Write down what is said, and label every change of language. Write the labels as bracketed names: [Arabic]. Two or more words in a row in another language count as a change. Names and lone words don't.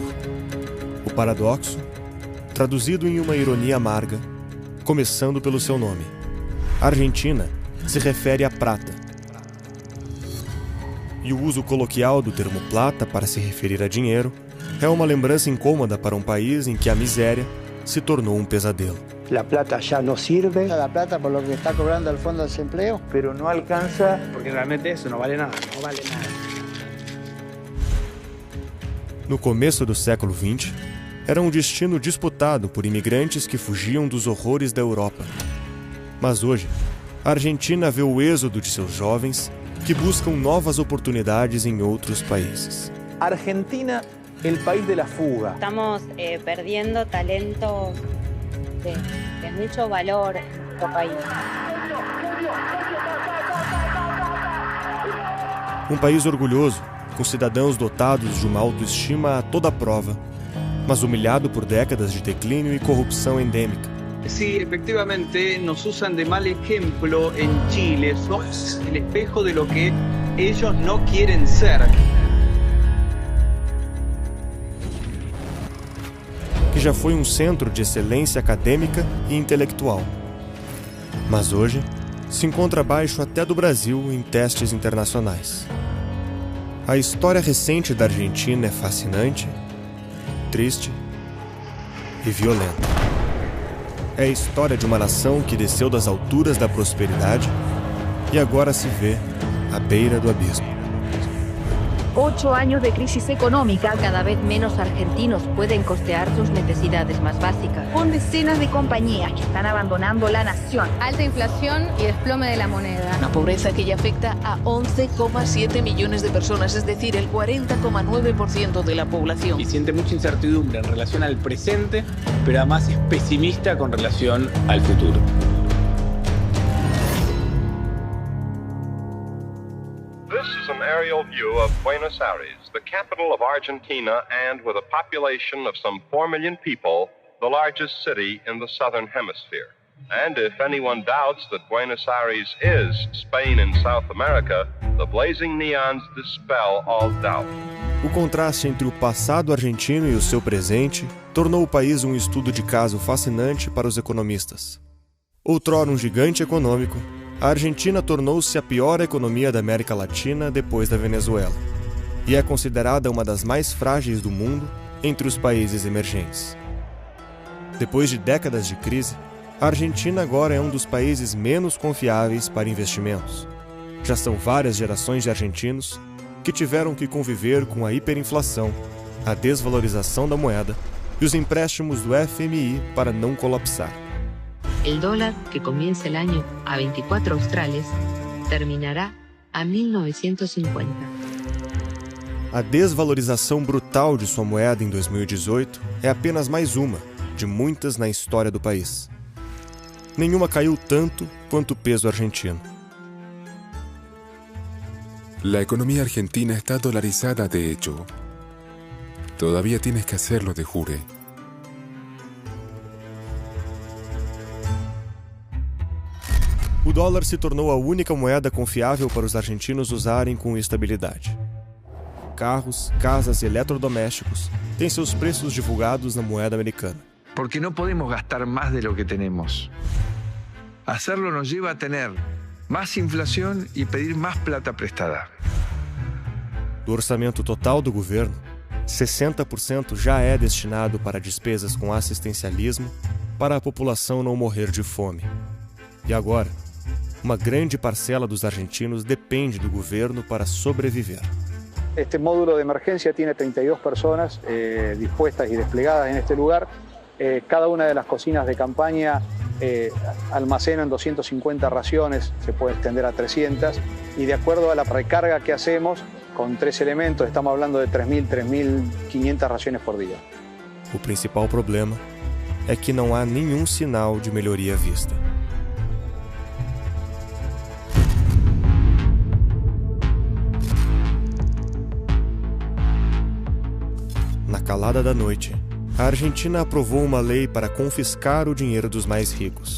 [Portuguese] O paradoxo, traduzido em uma ironia amarga, começando pelo seu nome. Argentina se refere à prata. E o uso coloquial do termo plata para se referir a dinheiro é uma lembrança incômoda para um país em que a miséria se tornou um pesadelo. [Spanish] La plata ya no sirve. La plata por lo que está cobrando el Fondo de Desempleo. Pero no alcanza, porque realmente eso no vale nada. No vale nada. [Portuguese] No começo do século XX, era um destino disputado por imigrantes que fugiam dos horrores da Europa. Mas hoje, a Argentina vê o êxodo de seus jovens que buscam novas oportunidades em outros países. [Spanish] Argentina, el país de la fuga. Estamos perdiendo talentos de mucho valor en nuestro país. [Portuguese] Um país orgulhoso, com cidadãos dotados de uma autoestima a toda prova, mas humilhado por décadas de declínio e corrupção endêmica. [Spanish] Sí, efectivamente nos usan de mal ejemplo en Chile. Somos el espejo de lo que ellos no quieren ser. [Portuguese] Que já foi um centro de excelência acadêmica e intelectual. Mas hoje se encontra abaixo até do Brasil em testes internacionais. A história recente da Argentina é fascinante, triste e violenta. É a história de uma nação que desceu das alturas da prosperidade e agora se vê à beira do abismo. [Spanish] 8 años de crisis económica, cada vez menos argentinos pueden costear sus necesidades más básicas. Con decenas de compañías que están abandonando la nación. Alta inflación y desplome de la moneda. Una pobreza que ya afecta a 11,7 millones de personas, es decir, el 40,9% de la población. Y siente mucha incertidumbre en relación al presente, pero además es pesimista con relación al futuro. [English] An aerial view of Buenos Aires, the capital of Argentina, and with a population of some 4 million people, the largest city in the southern hemisphere. And if anyone doubts that Buenos Aires is Spain in South America, the blazing neons dispel all doubt. [Portuguese] O contraste entre o passado argentino e o seu presente tornou o país um estudo de caso fascinante para os economistas. Outrora um gigante econômico, a Argentina tornou-se a pior economia da América Latina depois da Venezuela e é considerada uma das mais frágeis do mundo entre os países emergentes. Depois de décadas de crise, a Argentina agora é um dos países menos confiáveis para investimentos. Já são várias gerações de argentinos que tiveram que conviver com a hiperinflação, a desvalorização da moeda e os empréstimos do FMI para não colapsar. [Spanish] El dólar, que comienza el año a 24 australes, terminará a 1950. [Portuguese] A desvalorização brutal de sua moeda em 2018 é apenas mais uma de muitas na história do país. Nenhuma caiu tanto quanto o peso argentino. [Spanish] La economía argentina está dolarizada de hecho. Todavía tienes que hacerlo, te jure. [Portuguese] O dólar se tornou a única moeda confiável para os argentinos usarem com estabilidade. Carros, casas e eletrodomésticos têm seus preços divulgados na moeda americana. [Spanish] Porque no podemos gastar más de lo que tenemos. Hacerlo nos lleva a tener más inflación y pedir más plata prestada. [Portuguese] Do orçamento total do governo, 60% já é destinado para despesas com assistencialismo para a população não morrer de fome. E agora, uma grande parcela dos argentinos depende do governo para sobreviver. [Spanish] Este módulo de emergencia tiene 32 personas dispuestas y desplegadas en este lugar. Cada una de las cocinas de campaña almacenan 250 raciones, se puede extender a 300, y de acuerdo a la recarga que hacemos, con 3 elementos, estamos hablando de 3.000, 3.500 raciones por día. [Portuguese] O principal problema é que não há nenhum sinal de melhoria vista. Na calada da noite, a Argentina aprovou uma lei para confiscar o dinheiro dos mais ricos.